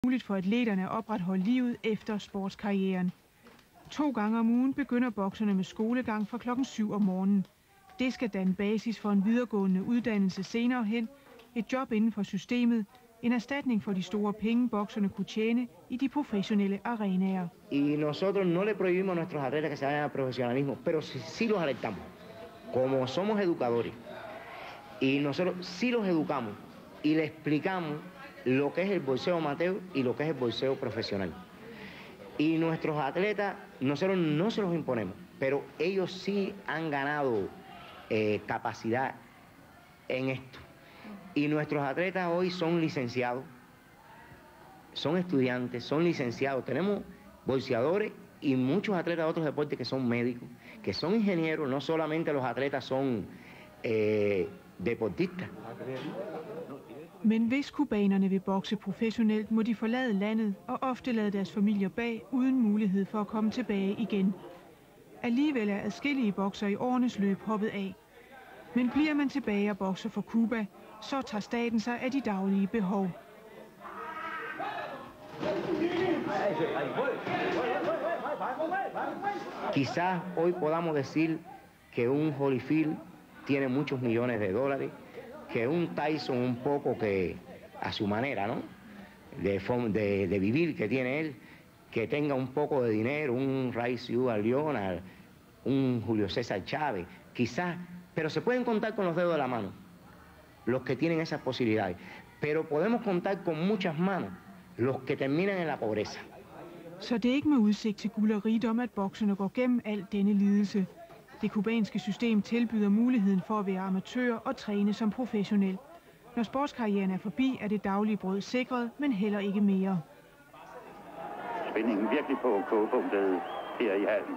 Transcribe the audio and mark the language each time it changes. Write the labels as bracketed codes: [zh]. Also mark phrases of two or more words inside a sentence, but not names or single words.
[da] for atleterne at opretholde livet efter sportskarrieren. 2 gange om ugen begynder bokserne med skolegang fra klokken 7 om morgenen. Det skal danne basis for en videregående uddannelse senere hen, et job inden for systemet, en erstatning for de store penge, bokserne kunne tjene i de professionelle arenaer. [es] Y nosotros no le prohibimos a nuestros atletas que se vayan al profesionalismo, pero sí los alertamos. Como somos educadores, y nosotros sí los educamos y le explicamos lo que es el boxeo amateur y lo que es el boxeo profesional. Y nuestros atletas, nosotros no se los imponemos, pero ellos sí han ganado capacidad en esto. Y nuestros atletas hoy son licenciados, son estudiantes, son licenciados. Tenemos boxeadores y muchos atletas de otros deportes que son médicos, que son ingenieros. No solamente los atletas son deportistas. [da] Men hvis cubanerne vil bokse professionelt, må de forlade landet og ofte lade deres familier bag, uden mulighed for at komme tilbage igen. Alligevel er adskillige bokser i årenes løb hoppet af. Men bliver man tilbage og bokser for Cuba, så tager staten sig af de daglige behov. [es] Quizás hoy podamos decir que un Holyfield tiene muchos millones de dólares, que un Tyson un poco que a su manera, ¿no? De vivir que tiene él, que tenga un poco de dinero, un Ray Ciudad Leonard, un Julio César Chávez, quizás, pero se pueden contar con los dedos de la mano los que tienen esas posibilidades, pero podemos contar con muchas manos los que terminan en la pobreza. [da] Så det er ikke med udsigt til guld og rigdom, at bokserne går gennem al denne lidelse. Det kubanske system tilbyder muligheden for at være amatør og træne som professionel. Når sportskarrieren er forbi, er det daglige brød sikret, men heller ikke mere. Spændingen virkelig på kogepunktet her i hallen.